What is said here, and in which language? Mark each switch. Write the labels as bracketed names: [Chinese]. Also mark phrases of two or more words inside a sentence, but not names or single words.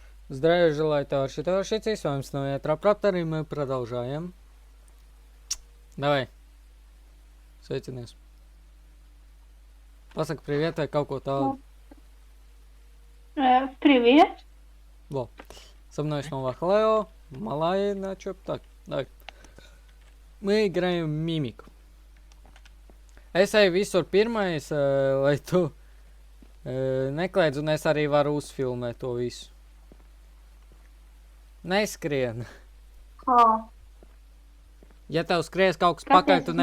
[Russian] Здравия желаю, товарищи. Товарищи, с вами снова я, Траптор, и мы продолжаем. Давай. [Latvian] Sveicinies. Pasaka привет, vai kaut ko tādu. [Russian] Привет. Во. Со мной снова Хлео, Малай, начоп. Так, давай. Мы играем в Mimic. [Latvian] Es eju visur pirmais, lai tu nekliedz, un es arī varu uzfilmēt to visu. Neskrien. Kā? Ja tev skries kaut kas Kāpēc pakaļ, tu